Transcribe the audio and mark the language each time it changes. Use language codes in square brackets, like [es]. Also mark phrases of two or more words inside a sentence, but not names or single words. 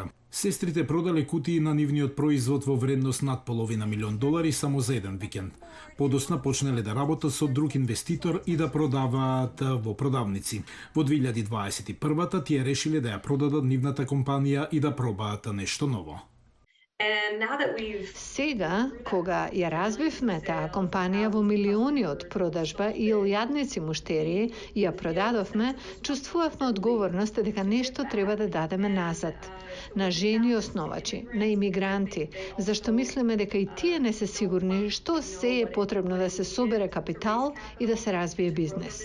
[mk] Сестрите продале кутии на нивниот производ во вредност над $500,000 само за еден викенд. Подосна почнале да работат со друг инвеститор и да продаваат во продавници. Во 2021-та тие решиле да ја продадат нивната компанија и да пробаат нешто ново. [en] And now that we've [mk] Сега, кога ја развивме таа компанија во милиони од продажба и илјадници муштерии и ја продадовме, чувствувавме одговорност дека нешто треба да дадеме назад. На жени основачи, на имигранти, зашто мислиме дека и тие не се сигурни што се е потребно да се собере капитал и да се развие бизнес.